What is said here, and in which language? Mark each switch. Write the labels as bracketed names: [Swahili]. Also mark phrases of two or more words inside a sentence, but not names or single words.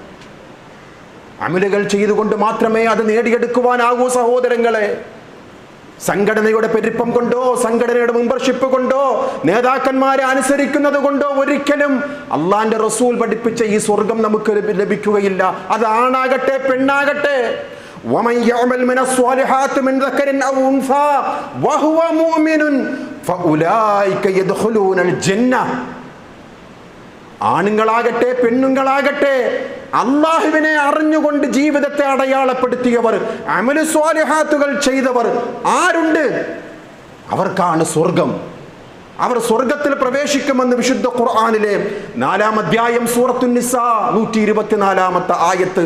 [Malayalam] അമലുകൾ ചെയ്തുകൊണ്ട് മാത്രമേ അത് നേടിയെടുക്കുവാനാകൂ സഹോദരങ്ങളെ. സംഘടനയുടെ പെരുപ്പം കൊണ്ടോ സംഘടനയുടെ മെമ്പർഷിപ്പ് കൊണ്ടോ നേതാക്കന്മാരെ അനുസരിക്കുന്നത് കൊണ്ടോ ഒരിക്കലും അള്ളാന്റെ റസൂൽ പഠിപ്പിച്ച ഈ സ്വർഗം നമുക്ക് ലഭിക്കുകയില്ല. അത് ആണാകട്ടെ പെണ്ണാകട്ടെ. [Arabic] وَمَنْ يَعْمَلْ مِنَ الصَّالِحَاتِ مِنْ ذَكَرٍ أَوْ أُنْثَى وَهُوَ مُؤْمِنٌ فَأُولَٰئِكَ يَدْخُلُونَ الْجَنَّةَ. [Malayalam] ആണുങ്ങളാകട്ടെ പെണ്ണുങ്ങളാകട്ടെ അല്ലാഹുവിനെ അറിഞ്ഞുകൊണ്ട് ജീവിതത്തെ അടയാളപ്പെടുത്തിയവർ, അമലു സ്വാലിഹാത്തുകൾ ചെയ്തവർ ആരുണ്ട്? അവർക്കാണ് സ്വർഗം. അവർ സ്വർഗത്തിൽ പ്രവേശിക്കുമെന്ന് വിശുദ്ധ ഖുർആനിലെ 4-ാം അധ്യായം സൂറത്തുൻ നിസാ 124-ാമത്തെ ആയത്ത്.